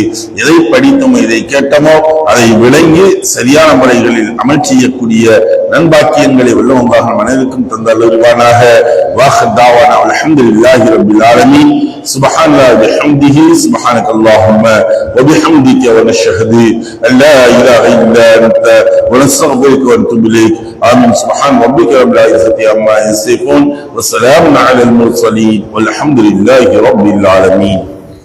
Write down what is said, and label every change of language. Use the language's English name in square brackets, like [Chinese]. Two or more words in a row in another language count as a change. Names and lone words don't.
[Tamil] எதை படித்தோமோ எதை கேட்டோமோ அதை விளங்கி சரியான முறைகளில் அமல் செய்யக்கூடிய நன்பாக்கியங்களை உள்ளவங்காக நம் அனைவருக்கும் தந்தல்வானாக. [Arabic] وآخر دعوانا الحمد لله رب العالمين. سبحان الله وبحمده، سبحانك اللهم وبحمدك وأشهد أن لا إله إلا أنت ونستغفرك ونتوب إليك. آمين. سبحان ربك رب العزة عما يصفون وسلام على المرسلين والحمد لله رب العالمين.